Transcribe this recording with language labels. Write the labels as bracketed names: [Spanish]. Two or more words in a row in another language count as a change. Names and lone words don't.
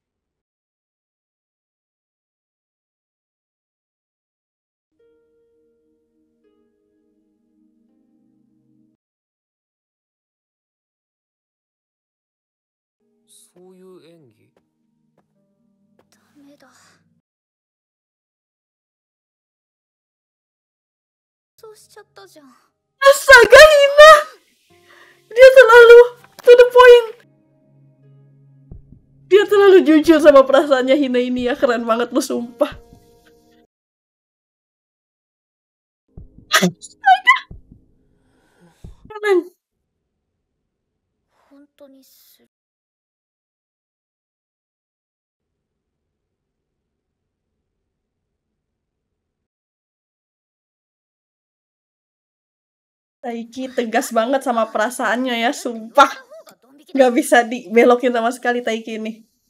[Japanese] そういう演技？ダメだ。そうしちゃったじゃん。 [Indonesian] Astaga, Hina! Dia terlalu [English] to the point. [Indonesian] Dia terlalu jujur sama perasaannya Hina ini ya. Keren banget lu, sumpah. Astaga. Keren. [Japanese] 本当にする。 [Indonesian] Taiki tegas banget sama perasaannya ya, sumpah. Gak bisa dibelokin sama sekali Taiki ini.